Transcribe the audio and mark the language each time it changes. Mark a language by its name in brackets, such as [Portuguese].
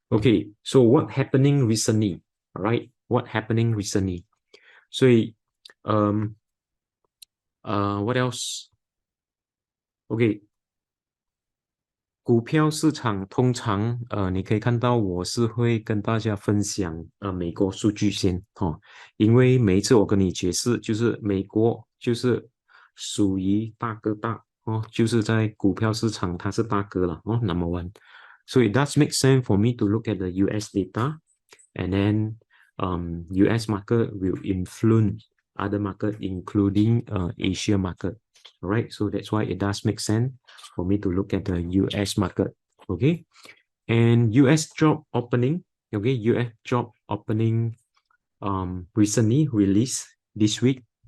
[English] Okay, so what happening recently? All right, what happening recently? [Chinese] 所以 [English] what else? [Chinese] OK，股票市场通常你可以看到我是会跟大家分享美国数据先哦，因为每一次我跟你解释，就是美国就是属于大哥大哦，就是在股票市场它是大哥了哦， [English] number one。 So it does make sense for me to look at the US data, and then US market will influence other market, including Asia market. All right, so that's why it does make sense for me to look at the US market. Okay, and US job opening. Okay, US job opening recently released this week.